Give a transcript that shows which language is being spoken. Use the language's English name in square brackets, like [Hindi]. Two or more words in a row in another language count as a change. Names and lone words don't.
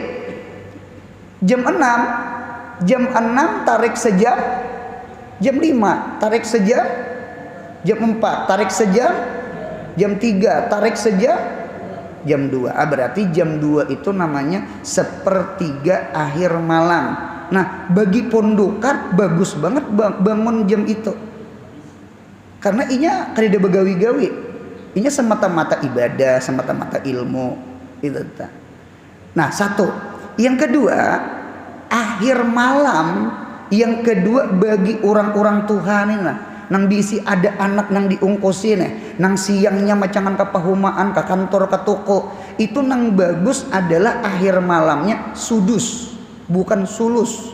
[Indonesian] Jam 6 tarik sejam, jam 5 tarik sejam, jam 4 tarik sejam, jam 3 tarik sejam, jam 2. Berarti jam 2 itu namanya 1/3 akhir malam. Nah bagi pondokan bagus banget bangun jam itu, karena [Banjar] inya kada begawi-gawi, [Indonesian] inya semata-mata ibadah, semata-mata ilmu itu. Nah satu. Yang kedua, akhir malam yang kedua bagi orang-orang Tuhan ini lah, [Banjar] nang bisi ada anak nang diungkusi nang siangnya macangan ke pahumaan, [Indonesian] ke kantor, ke toko, itu nang bagus adalah akhir malamnya sudus, bukan sulus.